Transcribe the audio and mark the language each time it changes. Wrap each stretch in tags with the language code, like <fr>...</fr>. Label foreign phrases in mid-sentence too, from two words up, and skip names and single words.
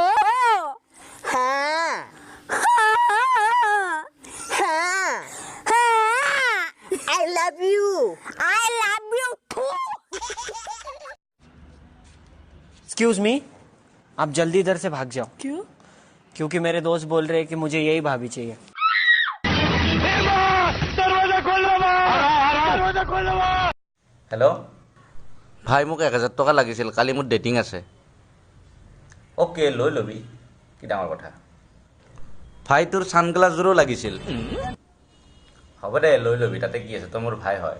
<hi>हाँ हाँ</hi> <en>I love you</en> <hi>टू।</hi> <en>Excuse me,</en> <hi>आप जल्दी इधर से भाग जाओ। क्यों? क्योंकि मेरे दोस्त बोल रहे हैं कि मुझे यही भाभी चाहिए।</hi> <as>হেল্ল' ভাই মোক 1000 টকা লাগিছিল, কালি মোৰ ডেটিং আছে। অ'কে, লৈ ল'বি, কি ডাঙৰ কথা। ভাই তোৰ ছানগ্লাছযোৰো লাগিছিল। হ'ব দে, লৈ ল'বি, তাতে কি আছে, তই মোৰ ভাই হয়।</as>